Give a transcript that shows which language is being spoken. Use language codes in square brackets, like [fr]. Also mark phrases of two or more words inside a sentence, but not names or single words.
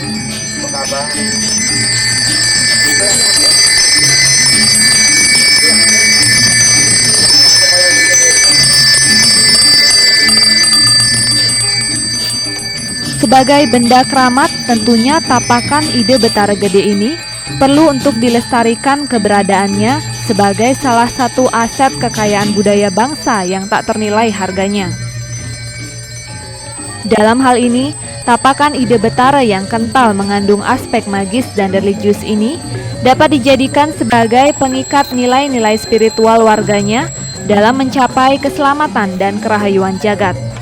[id] Sebagai benda keramat, tentunya tapakan ide Betara Gede ini perlu untuk dilestarikan keberadaannya sebagai salah satu aset kekayaan budaya bangsa yang tak ternilai harganya. Dalam hal ini, tapakan ide Betara yang kental mengandung aspek magis dan religius ini dapat dijadikan sebagai pengikat nilai-nilai spiritual warganya dalam mencapai keselamatan dan kerahayuan jagat.